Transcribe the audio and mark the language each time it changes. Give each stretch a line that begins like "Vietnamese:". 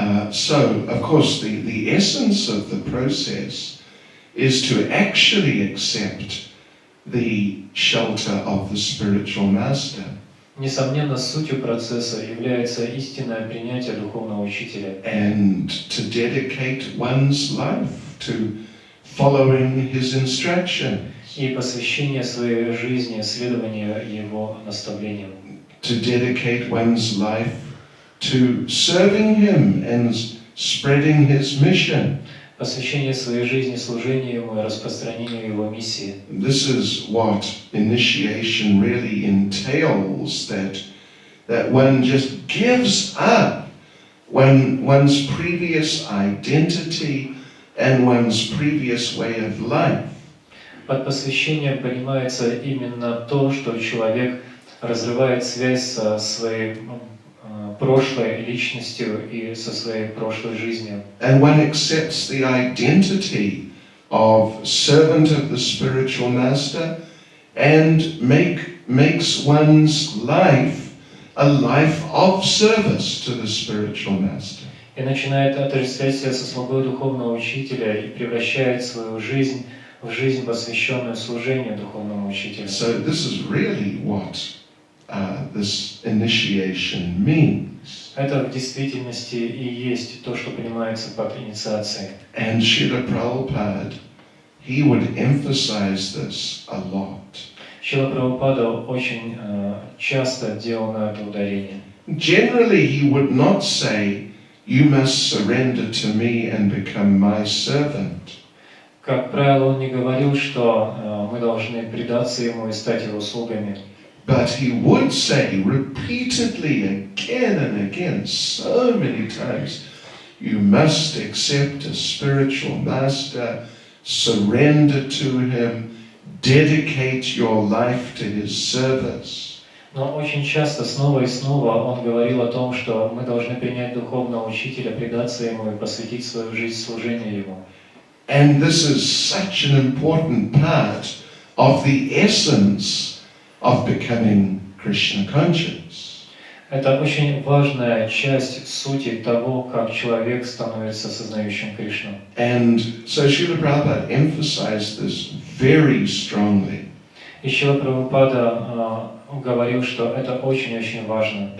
English: So, of course, the essence of the process is to actually accept the shelter of the spiritual master.
Russian: Несомненно, сутью процесса является истинное принятие духовного учителя.
English: And to dedicate one's life to following his instructions.
Russian: И посвящение своей жизни следованию его наставлениям.
English: To dedicate one's life to serving him and spreading his mission.
Russian: Посвящение своей жизни служению ему и распространению его миссии.
English: This is what initiation really entails, that one just gives up one's previous identity and one's previous way of life.
Russian: Под посвящением понимается именно то, что человек разрывает связь со своей прошлой личностью и со своей прошлой жизнью.
English: And one accepts the identity of servant of the spiritual master and makes one's life a life of service to the spiritual master.
Russian: И начинает отождествлять себя со слугой духовного учителя и превращает свою жизнь в жизнь, посвященную служению духовному учителю.
English: So this is really what this initiation means.
Russian: Это в действительности и есть то, что понимается под инициацией.
English: And Srila Prabhupada, he would emphasize this a lot.
Russian: Шрила Прабхупада очень часто делал на это ударение.
English: Generally, he would not say, "You must surrender to me and become my servant."
Russian: Как правило, он не говорил, что мы должны предаться ему и стать его слугами.
English: But he would say repeatedly, again and again, so many times, you must accept a spiritual master, surrender to him, dedicate your life to his service.
Russian: Но очень часто, снова и снова, он говорил о том, что мы должны принять духовного учителя, предаться ему и посвятить свою жизнь служению ему.
English: And this is such an important part of the essence of becoming Krishna conscious.
Russian: Это очень важная часть сути того, как человек становится сознающим Кришну.
English: And so Srila Prabhupada emphasized this very strongly.
Russian: И Шрила Прабхупада говорил, что это очень-очень важно.